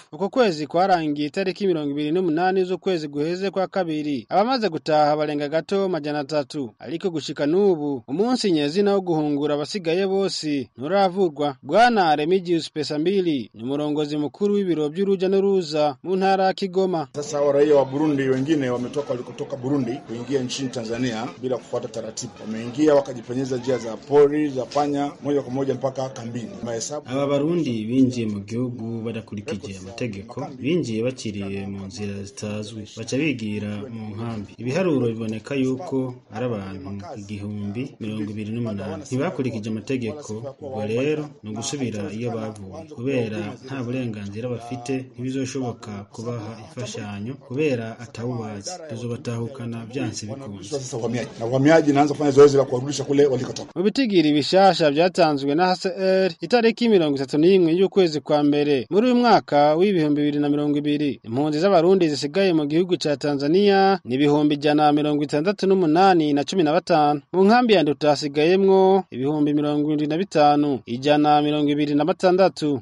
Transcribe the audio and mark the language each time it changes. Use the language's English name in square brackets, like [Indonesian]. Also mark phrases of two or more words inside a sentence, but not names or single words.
[Rundi] Uko kwezi kwarangiye itariki 28 z'ukwezi guheze kwa kabiri, abamaze gutaha barenga gato 300, ariko gushika n'ubu umunsi nyezina wo guhungura abasigaye bose nturavugwa. Bwana Remigius Pesambili ni murongozi mukuru w'ibiro by'uruja n'uruza mu ntara ya Kigoma. [Swahili] Sasa raia wa Burundi wengine wametoka walikotoka Burundi kuingia nchini Tanzania bila kufuata taratibu. Wameingia wakajipenyeza njia za pori za panya moja kwa moja mpaka kambini. [Rundi] Aba Barundi binjiye mu gihugu badakurikije amategeko, binjiye bakiriye mu nzira zitazwi, baca bigira mu nkambi. Ibiharuro biboneka yuko ari abantu 1028 ntibakurikije amategeko. Ubwo rero no gusubira iyo bavuye kubera nta burenganzira bafite, ntibizoshoboka kubaha ifashanyo kubera atawubazi. Tuzobatahukana byanse bikunze. [Swahili] Sasa wahamiaji naanza kufanya zoezi la kuwarudisha kule walikotoka. [Rundi] Mu bitigiri bishasha byatanzwe na HCR itariki 31 y'ukwezi kwa mbere muri uyu mwaka w'2020, impunzi z'abarundi zisigaye mu gihugu ca Tanzania ni 168 na 15. Mu nkambi ya Nduta hasigayemwo 75 126.